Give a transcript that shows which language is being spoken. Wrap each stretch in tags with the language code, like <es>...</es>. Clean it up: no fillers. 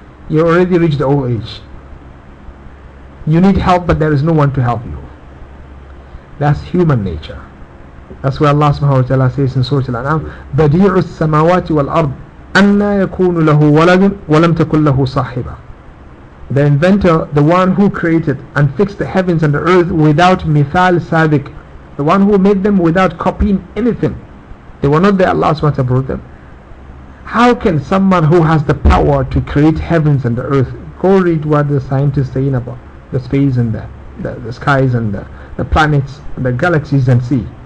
<en>You already reached the old age. You need help, but there is no one to help you. That's human nature.</en> <ar>That's why Allah subhanahu wa ta'ala says in Surah Al-An'am, بَدِيعُ السَّمَاوَاتِ وَالْأَرْضِ أَنَّا يَكُونُ لَهُ وَلَدٌ وَلَمْ تَكُنْ لَهُ صَاحِبًا.</ar> <en>The inventor, the one who created and fixed the heavens and the earth without</en> <ar>مِثَالِ سَابِقٍ,</ar> <en>the one who made them without copying anything. They were not there, Allah subhanahu wa ta'ala brought them. How can someone who has the power to create heavens and the earth, go read what the scientists are saying about the space and the skies and the planets, the galaxies and sea.</en>